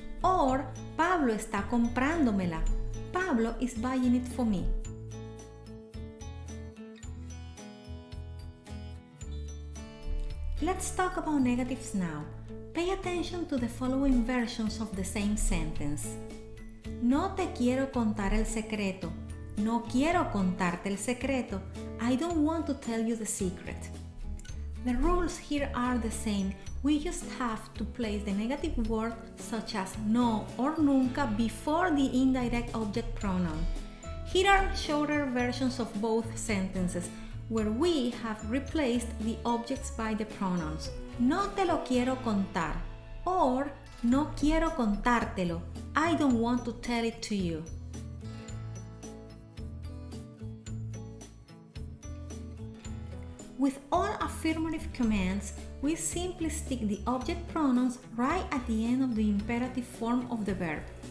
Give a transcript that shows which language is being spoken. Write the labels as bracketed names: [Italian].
[Spanish] Or, Pablo está comprándomela. [English] Pablo is buying it for me. Let's talk about negatives now. Pay attention to the following versions of the same sentence. [Spanish] No te quiero contar el secreto. No quiero contarte el secreto. [English] I don't want to tell you the secret. The rules here are the same. We just have to place the negative word such as no or nunca before the indirect object pronoun. Here are shorter versions of both sentences where we have replaced the objects by the pronouns. [Spanish] No te lo quiero contar or no quiero contártelo. [English] I don't want to tell it to you. With all affirmative commands, we simply stick the object pronouns right at the end of the imperative form of the verb.